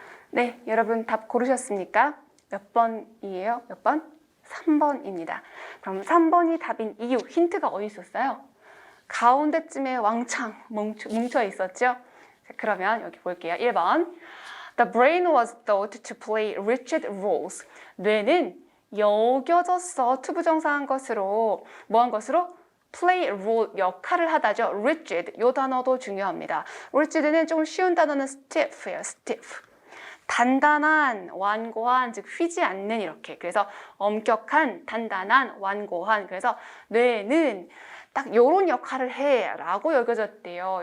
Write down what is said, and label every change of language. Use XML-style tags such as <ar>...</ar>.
<ko>네, 여러분 답 고르셨습니까? 몇 번이에요? 몇 번? 3번입니다. 그럼 3번이 답인 이유, 힌트가 어디 있었어요? 가운데쯤에 왕창 뭉쳐 있었죠? 자, 그러면 여기 볼게요. 1번.</ko> <en>The brain was thought to play rigid roles.</en> <ko>뇌는 여겨졌어. 투부정사한 것으로, 뭐한 것으로? play role, 역할을 하다죠. rigid, 이 단어도 중요합니다. rigid는 조금 쉬운 단어는 stiff예요.</ko> <en>stiff.</en> <ko>단단한, 완고한, 즉 휘지 않는 이렇게. 그래서 엄격한, 단단한, 완고한. 그래서 뇌는 딱 요런 역할을 해 라고 여겨졌대요.</ko>